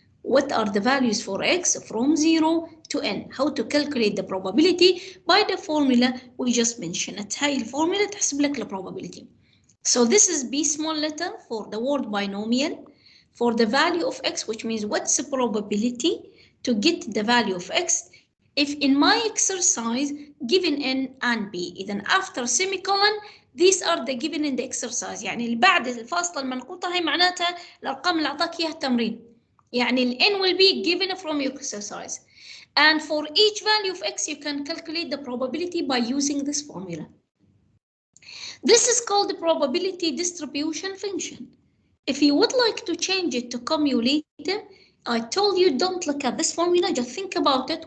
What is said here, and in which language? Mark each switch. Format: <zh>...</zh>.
<en>What are the values for X from 0 to N? How to calculate the probability? By the formula we just mentioned.</en> <ar>هاي الفورمولا تحسب لك</ar> <en>the probability. So this is B small letter for the word binomial. For the value of X, which means what's the probability to get the value of X? If in my exercise given N and B, then after semicolon, these are the given in the exercise.</en> <ar>يعني اللي بعد الفاصلة المنقوطة هي معناتها الأرقام اللي أعطاك إياها التمرين.</ar> <en>يعني ال N will be given from your exercise. And for each value of X, you can calculate the probability by using this formula. This is called the probability distribution function. If you would like to change it to cumulative, I told you don't look at this formula, just think about it.</en>